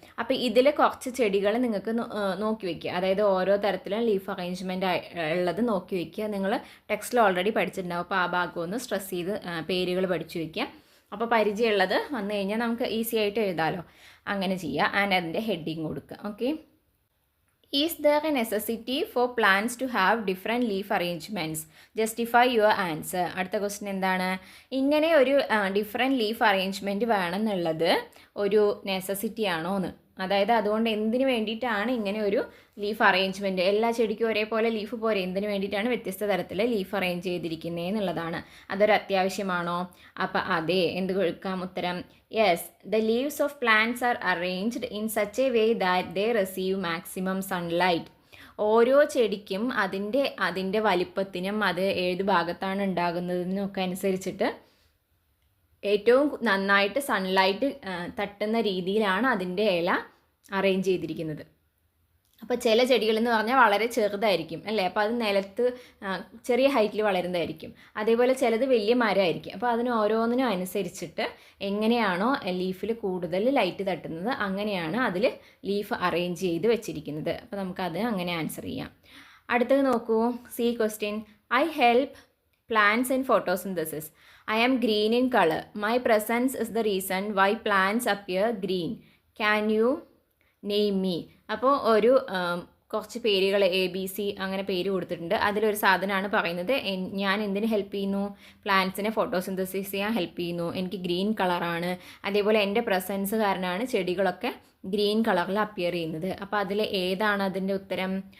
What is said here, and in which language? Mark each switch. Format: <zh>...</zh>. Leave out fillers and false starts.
<ml>അപ്പോൾ ഇതിൽ കുറച്ച് ചെടികൾ നിങ്ങൾക്ക് നോക്കി വയ്ക്കുക. അതായത് ഓരോ തരത്തിലും ലീഫ് അറേഞ്ച്മെൻ്റ് ഉള്ളത് നോക്കി വയ്ക്കുക. നിങ്ങൾ ടെക്സ്റ്റിൽ ഓൾറെഡി പഠിച്ചിട്ടുണ്ടാവും. അപ്പോൾ ആ ഭാഗം ഒന്ന് സ്ട്രെസ് ചെയ്ത് പേരുകൾ പഠിച്ചു വയ്ക്കുക. അപ്പോൾ പരിചയമുള്ളത് വന്നു കഴിഞ്ഞാൽ നമുക്ക് ഈസി ആയിട്ട് എഴുതാമല്ലോ. അങ്ങനെ ചെയ്യുക. ആൻഡ് അതിൻ്റെ ഹെഡിങ് കൊടുക്കുക. Okay.</ml> <en>Is there a necessity for plants to have different leaf arrangements? Justify your answer.</en> <ml>അടുത്ത ക്വസ്റ്റ്യൻ എന്താണ്? ഇങ്ങനെ ഒരു ഡിഫറെൻറ്റ് ലീഫ് അറേഞ്ച്മെൻറ്റ് വേണമെന്നുള്ളത് ഒരു നെസസിറ്റി ആണോ എന്ന്. അതായത് അതുകൊണ്ട് എന്തിനു വേണ്ടിയിട്ടാണ് ഇങ്ങനെ ഒരു ലീഫ് അറേഞ്ച്മെൻറ്റ്? എല്ലാ ചെടിക്കും ഒരേപോലെ ലീഫ് പോരെ, എന്തിനു വേണ്ടിയിട്ടാണ് വ്യത്യസ്ത തരത്തിൽ ലീഫ് അറേഞ്ച് ചെയ്തിരിക്കുന്നത് എന്നുള്ളതാണ്. അതൊരു അത്യാവശ്യമാണോ? അപ്പോൾ അതെ. എന്ത് കൊടുക്കാം ഉത്തരം?</ml> <en>Yes, the leaves of plants are arranged in such a way that they receive maximum sunlight.</en> <ml>ഓരോ ചെടിക്കും അതിൻ്റെ വലിപ്പത്തിനും അത് ഏത് ഭാഗത്താണ് ഉണ്ടാകുന്നതിനും ഒക്കെ അനുസരിച്ചിട്ട് ഏറ്റവും നന്നായിട്ട് സൺലൈറ്റ് തട്ടുന്ന രീതിയിലാണ് അതിൻ്റെ ഇല അറേഞ്ച് ചെയ്തിരിക്കുന്നത്. അപ്പോൾ ചില ചെടികളെന്ന് പറഞ്ഞാൽ വളരെ ചെറുതായിരിക്കും അല്ലേ. അപ്പോൾ അത് നിലത്ത് ചെറിയ ഹൈറ്റിൽ വളരുന്നതായിരിക്കും. അതേപോലെ ചിലത് വലിയ മരമായിരിക്കും. അപ്പോൾ അതിന് ഓരോന്നിനും അനുസരിച്ചിട്ട് എങ്ങനെയാണോ ലീഫിൽ കൂടുതൽ ലൈറ്റ് തട്ടുന്നത് അങ്ങനെയാണ് അതിൽ ലീഫ് അറേഞ്ച് ചെയ്ത് വെച്ചിരിക്കുന്നത്. അപ്പോൾ നമുക്കത് അങ്ങനെ ആൻസർ ചെയ്യാം. അടുത്തത് നോക്കൂ. C question.</ml> <en>I help plants in photosynthesis. I am green in color. My presence is the reason why plants appear green. Can you name me?</en> <ml>അപ്പോൾ ഒരു കുറച്ച് പേരുകൾ ABC അങ്ങനെ പേര് കൊടുത്തിട്ടുണ്ട്. അതിലൊരു സാധനമാണ് പറയുന്നത് ഞാൻ എന്തിന് ഹെൽപ്പ് ചെയ്യുന്നു, പ്ലാന്റ്സിനെ ഫോട്ടോസിന്തസിസ് ചെയ്യാൻ ഹെൽപ്പ് ചെയ്യുന്നു, എനിക്ക് ഗ്രീൻ കളറാണ്, അതേപോലെ എൻ്റെ പ്രസൻസ് കാരണമാണ് ചെടികളൊക്കെ ഗ്രീൻ കളറിൽ അപ്പിയർ ചെയ്യുന്നത്. അപ്പോൾ അതിൽ ഏതാണ് അതിൻ്റെ ഉത്തരം?</ml>